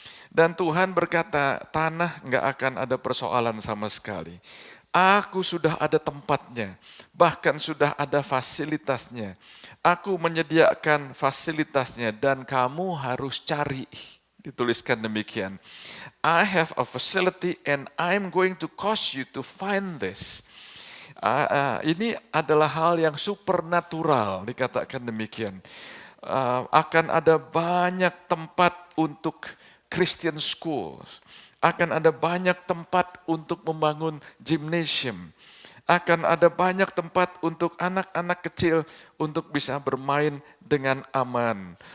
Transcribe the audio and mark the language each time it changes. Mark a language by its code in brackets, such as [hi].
[id] Dan Tuhan berkata, tanah nggak akan ada persoalan sama sekali. Aku sudah ada tempatnya, bahkan sudah ada fasilitasnya. Aku menyediakan fasilitasnya dan kamu harus cari. Dituliskan demikian. [en] I have a facility and I'm going to cause you to find this. [id] Ini adalah hal yang supernatural, dikatakan demikian. Akan ada banyak tempat untuk Christian schools. Akan ada banyak tempat untuk membangun gymnasium. Akan ada banyak tempat untuk anak-anak kecil untuk bisa bermain dengan aman.